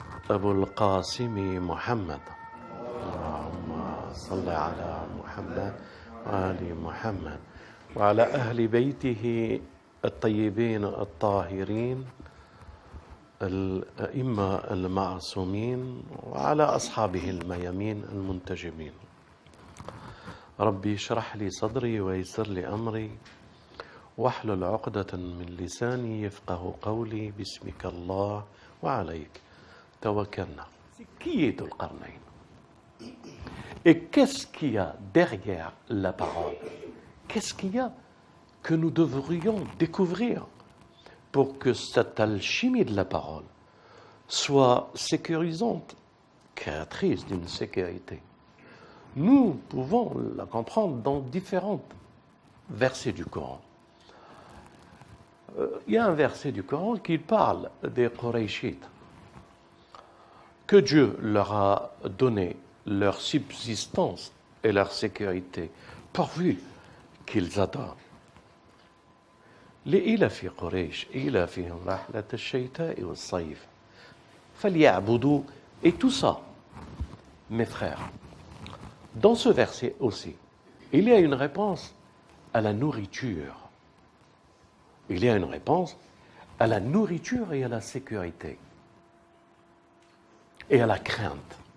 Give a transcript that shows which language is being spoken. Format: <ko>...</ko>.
<ar>أبو القاسم محمد اللهم صل على محمد وآل محمد وعلى أهل بيته الطيبين الطاهرين الأئمة المعصومين وعلى أصحابه الميامين المنتجبين ربي اشرح لي صدري ويسر لي أمري واحلل عقدة من لساني يفقه قولي باسمك الله وعليك توكلنا.</ar> <fr>Qui est Dhul-Qarnayn? Et qu'est-ce qu'il y a derrière la parole? Qu'est-ce qu'il y a que nous devrions découvrir pour que cette alchimie de la parole soit sécurisante, créatrice d'une sécurité? Nous pouvons la comprendre dans différents versets du Coran. Il y a un verset du Coran qui parle des Qurayshites, que Dieu leur a donné leur subsistance et leur sécurité, pourvu qu'ils adorent.</fr> <ar>لإيلاف قريش إيلافهم رحلة الشتاء والصيف فليعبدوا.</ar> <fr>Et tout ça, mes frères, dans ce verset aussi, il y a une réponse à la nourriture. Il y a une réponse à la nourriture et à la sécurité et à la crainte.</fr>